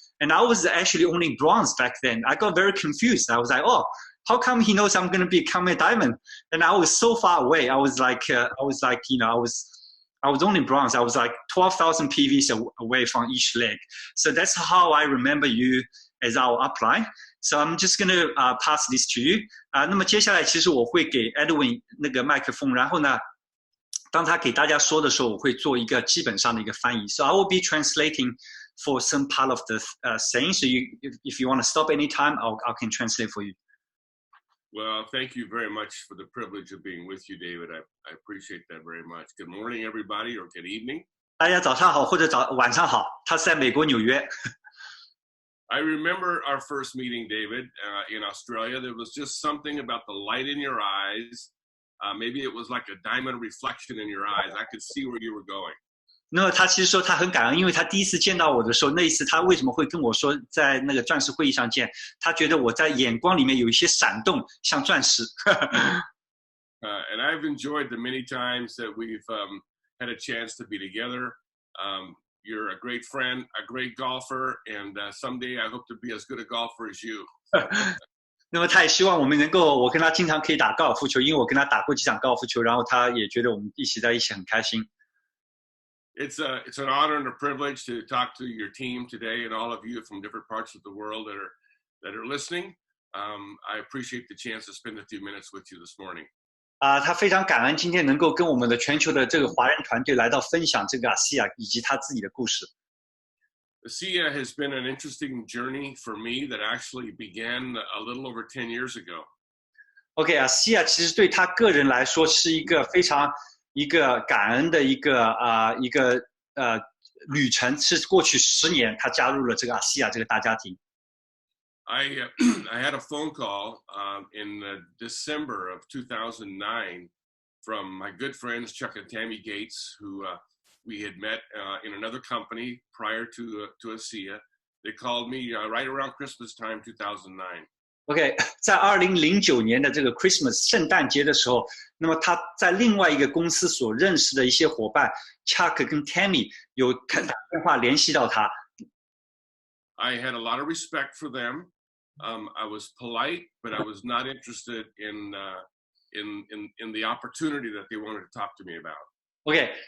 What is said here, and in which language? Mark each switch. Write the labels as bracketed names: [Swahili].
[English] And I was actually only bronze back then. I got very confused. I was like, oh, how come he knows I'm going to become a diamond? And I was so far away. I was like, you know, I was only bronze. I was like 12,000 PVs away from each leg. So that's how I remember you as our upline. So I'm just going to pass this to you. [Chinese] 那么接下来其实我会给 Edwin 那个麦克风，然后呢，当他给大家说的时候，我会做一个基本上的一个翻译。 [English] So I will be translating for some part of the saying. So if you want to stop anytime, I can translate for you. Well, thank you very much for the privilege of being with you, David. I appreciate that very much. Good morning, everybody, or good evening. [Chinese] 大家早上好或者晚上好。他是在美国纽约。 [English] I remember our first meeting, David, in Australia. There was just something about the light in your eyes. Maybe it was like a diamond reflection in your eyes. I could see where you were going. [Chinese] 那么他其实说他很感恩，因为他第一次见到我的时候，那一次他为什么会跟我说在那个钻石会议上见？他觉得我在眼光里面有一些闪动，像钻石。 [English] And I've enjoyed the many times that we've had a chance to be together. You're a great friend, a great golfer, and someday I hope to be as good a golfer as you. [Chinese] 那么他也希望我们能够，我跟他经常可以打高尔夫球，因为我跟他打过几场高尔夫球，然后他也觉得我们一起在一起很开心。 [English] It's an honor and a privilege to talk to your team today and all of you from different parts of the world that are listening. I appreciate the chance to spend a few minutes with you this morning. [Chinese] 他非常感恩今天能够跟我们的全球的这个华人团队来到分享这个ASEA以及他自己的故事。 [English] ASEA has been an interesting journey for me that actually began a little over 10 years ago. [Chinese] ASEA 其实对他个人来说是一个非常一个感恩的一个旅程，是过去10年他加入了这个ASEA这个大家庭。 [English] I had a phone call in December of 2009 from my good friends Chuck and Tammy Gates, who we had met in another company prior to ASEA. They called me right around Christmas time, 2009. [Chinese] 在2009年的这个 Christmas 圣诞节的时候，那么他在另外一个公司所认识的一些伙伴 Chuck 跟 Tammy 有打电话联系到他。 [English] I had a lot of respect for them. I was polite, but I was not interested in the opportunity that they wanted to talk to me about.